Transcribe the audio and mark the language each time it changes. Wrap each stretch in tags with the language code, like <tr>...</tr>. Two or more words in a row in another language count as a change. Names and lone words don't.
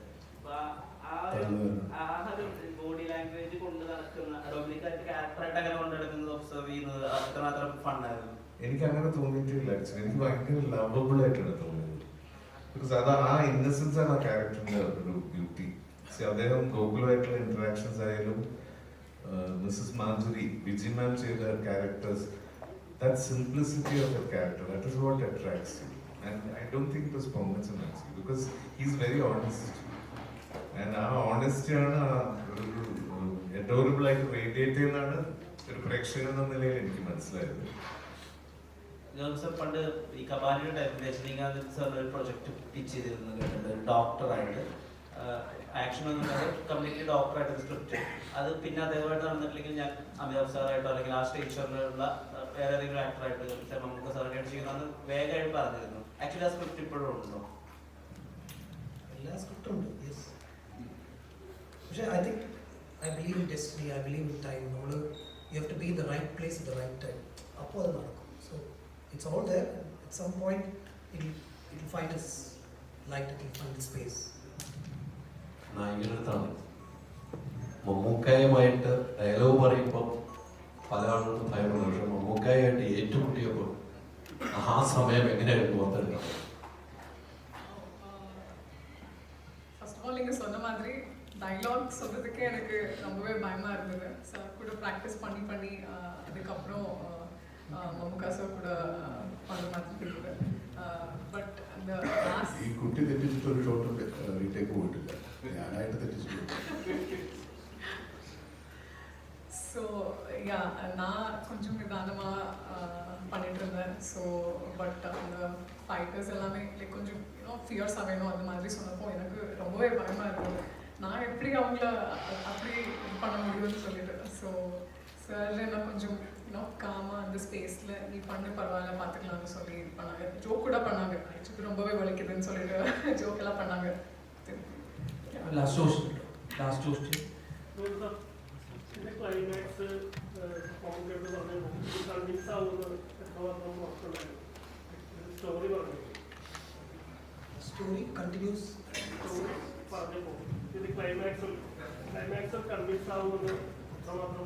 <ml>അപ്പൊ ആ ഒരു</ml> <en>body language</en> <ml>കൊണ്ട് നടക്കുന്ന ഡൊമിനിക്കായിട്ട് ക്യാരക്ടറായിട്ട് അങ്ങനെ കൊണ്ടു നടക്കുന്നത് ഒബ്സർവ് ചെയ്യുന്നത് അത്രമാത്രം ഫണ്ണായിരുന്നു. എനിക്ക് അങ്ങനെ തോന്നിയിട്ടില്ല. ആക്ച്വലി എനിക്ക് ഭയങ്കര ലവബിൾ ആയിട്ടാണ് തോന്നിയത്. ബിക്കോസ് അത് ആ ഇന്നസെൻസ് ആണ് ആ ക്യാരക്ടറിന്റെ ഒരു ബ്യൂട്ടി. അദ്ദേഹം ഗോകുലുമായിട്ടുള്ള ഇന്ററാക്ഷൻസ് ആയാലും മിസ്സസ് മാധുരി, വിജി മാം ചെയ്ത ക്യാരക്ടേഴ്സ്,</ml> <en>that simplicity of a character, that is what attracts you. And I don't think it was performance actually, because he's very honest. And our honesty</en> <ml>ആണ് adorable ആയിട്ട് റേഡിയേറ്റ് ചെയ്യുന്നതാണ് ഒരു പ്രേക്ഷകൻ എന്ന നിലയിൽ എനിക്ക് മനസ്സിലായത്. പണ്ട് ഈ കപാലിയുടെ ടൈമിൽ രജനീകാന്ത് സാറിന് ഒരു പ്രൊജക്ട് പിച്ച് ചെയ്തിരുന്നു കേട്ടിട്ടുണ്ട്, ഡോക്ടറായിട്ട്. ആക്ഷൻ ഒന്നും കംപ്ലീറ്റ്ലി ഡോക്ടറായിട്ട് സ്ക്രിപ്റ്റ്. അത് പിന്നെ അതേപോലെ നടന്നിട്ടില്ലെങ്കിൽ ഞാൻ അമിതാഭ് സാറായിട്ടോ അല്ലെങ്കിൽ ആ സ്റ്റേജ് ഷോറിലുള്ള വേറെ ഏതെങ്കിലും ആക്ടറായിട്ട് മമ്മൂക്ക സാറായിട്ട് ചെയ്യുന്നത് വേഗമായിട്ട് പറഞ്ഞിരുന്നു. ആക്ച്വലി ആ സ്ക്രിപ്റ്റ് ഇപ്പോഴും ഉണ്ടോ? എല്ലാ സ്ക്രിപ്റ്റും ഉണ്ട്, യെസ്.</ml> <en>പക്ഷേ I believe in destiny, I believe in time. നമ്മൾ you have to be in the right place at the right time.</en> <ml>അപ്പോൾ അത് നടക്കും.</ml> <en>So it's all there. At some point it'll find its light, it'll find its space.</en> <ml>നായികടുത്താണ് മമ്മൂക്കായുമായിട്ട് ഡയലോഗ് പറയുമ്പോൾ പല ആളുകളും ഭയപ്പെടുന്നു. പക്ഷെ മമ്മൂക്കായിട്ട് ഏറ്റുമുട്ടിയപ്പോൾ ആ സമയം എങ്ങനെയായിരുന്നു പുറത്തെടുക്കാം?</ml> <en>first of all</en> <ta>நீங்கள் சொன்ன மாதிரி டைலாக் சொல்கிறதுக்கே எனக்கு ரொம்பவே பயமாக இருந்தது. சார் கூட ப்ராக்டிஸ் பண்ணி அதுக்கப்புறம் மம்முக்கா சார் கூட பண்ண மாதிரி இருந்தது. பட் அந்த</ta> <ml>ഈ കുട്ടി തെറ്റിച്ചിട്ട് ഒരു ഷോട്ടും റീടേക്ക് പോയിട്ടില്ല, ഞാനായിട്ട് തെറ്റിച്ചിട്ടുണ്ട്.</ml> <ta>ஸோ யா நான் கொஞ்சம் நிதானமாக பண்ணிட்டு இருந்தேன். ஸோ பட் அந்த ஃபைட்டர்ஸ் எல்லாமே லைக் கொஞ்சம் ஃபியர்ஸாக வேணும் அந்த மாதிரி சொன்னப்போ எனக்கு ரொம்பவே பயமாக இருந்தது. நான் எப்படி அவங்கள அப்படி இது பண்ண முடியும்னு சொல்லிட்டு. ஸோ சார் என்ன கொஞ்சம் காமாக அந்த ஸ்பேஸில் நீ பண்ணு பரவாயில்ல பார்த்துக்கலாம்னு சொல்லி இது பண்ணாங்க. ஜோக் கூட பண்ணாங்க, ஆக்சுவலி ரொம்பவே வலிக்குதுன்னு சொல்லிட்டு ஜோக் எல்லாம் பண்ணாங்க.</ta> <en>last question.</en> <ml>ഇതിന്റെ ക്ലൈമാക്സ് മമ്മൂക്കയോട് പറഞ്ഞപ്പോൾ കൺവിൻസ് ആവുന്നത് എത്രമാത്രം ഉറപ്പുണ്ടായിരുന്നു? സ്റ്റോറി പറഞ്ഞു,</ml> <en>story continues</en> <ml>പറഞ്ഞപ്പോൾ ഇത് ക്ലൈമാക്സിൽ കൺവിൻസ് ആവുന്നത് എത്രമാത്രം</ml>